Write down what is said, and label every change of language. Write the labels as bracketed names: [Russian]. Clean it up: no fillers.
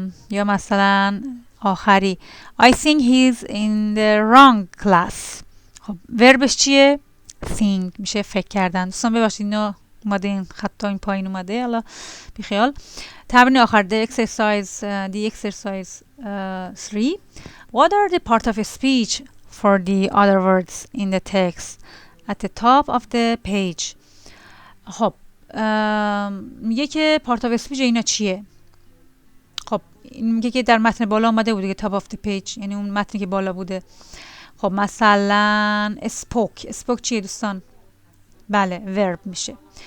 [Persian] یا مثلا آخری [English] I think he's in the wrong class. [Persian] خب وربش چیه؟ think میشه فکر کردن. دوستان ببخشید اینا اومده این خطا این پایین اومده، حالا بیخیال. تمرین آخر [English] the exercise 3. What are the part of a speech for the other words in the text at the top of the page. [Persian] خب میگه که part of a speech اینا چیه؟ خب میگه که در متن بالا اومده بوده که top of the page، یعنی اون متنی که بالا بوده. خب مثلا spoke چیه دوستان؟ بله verb میشه.